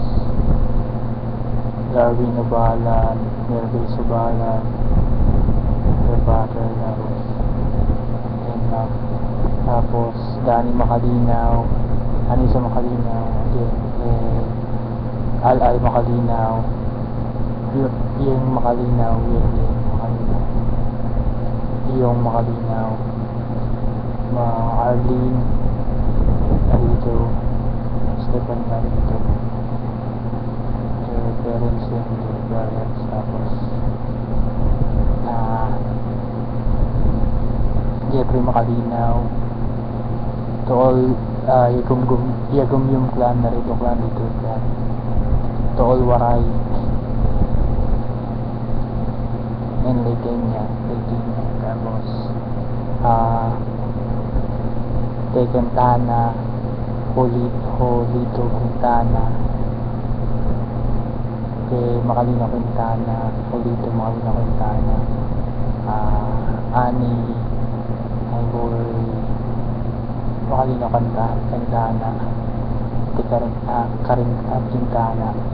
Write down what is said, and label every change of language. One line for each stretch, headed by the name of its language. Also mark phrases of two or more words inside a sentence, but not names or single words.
Filipino: Darwin Obalan, Melvin Subalan, Rebater, tapos Danny Macalinaw, Anissa Macalinaw, Al Macalinaw, Ian Macalinaw, Iyong Macalinaw, Arlene Arito, Stephen Arito,
English: their parents and their parents, tapos Jeffrey Macalinaw, to all Yagumyum clan, Narito clan, Dito clan, to all Waray and Ligenya,
Filipino: tapos kay
English: Quintana, Holito Quintana,
Filipino: kay Macalino Quintana, Holito Macalino Quintana, Ani Iboy Macalino Quintana, kay Karin Quintana,